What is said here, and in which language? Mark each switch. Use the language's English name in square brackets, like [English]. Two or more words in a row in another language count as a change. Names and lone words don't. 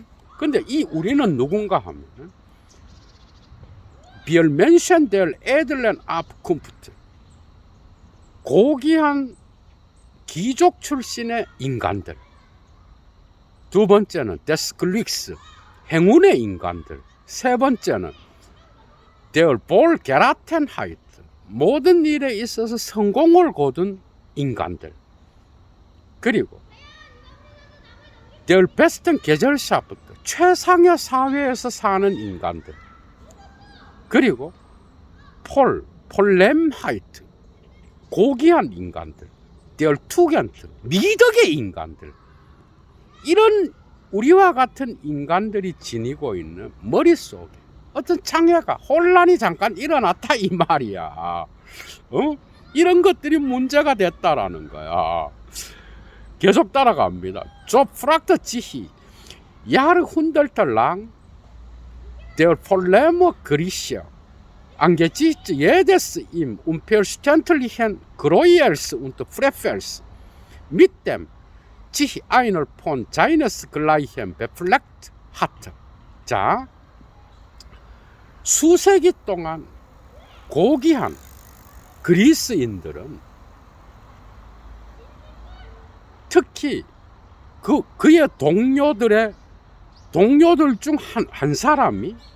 [Korean] 근데 이 우리는 누군가 하면, [German] Wir Menschen der edlen Abkunft, [Korean] 고귀한 귀족 출신의 인간들. 두 번째는 [German] des Glücks, [Korean] 행운의 인간들. 세 번째는 [German] der Wohlgeratenheit, [Korean] 모든 일에 있어서 성공을 거둔 인간들. [German] 그리고 der besten Gesellschaft, [Korean] 최상의 사회에서 사는 인간들. 그리고 폴렘하이트, 고귀한 인간들. [German] der Tugend, [Korean] 미덕의 인간들. 이런 우리와 같은 인간들이 지니고 있는 머릿속에 어떤 장애가, 혼란이 잠깐 일어났다 이 말이야. 이런 것들이 문제가 됐다라는 거야. 계속 따라갑니다. [German] So fragte sich Jahrhundertelang der Probleme Griechen angesichts jedes ihm unverständlichen Gräuels und Frevels mit dem sich einer von seinesgleichen befleckt hatte. [Korean] 자, 수세기 동안 고귀한 그리스인들은 특히 그의 동료들 중 한 사람이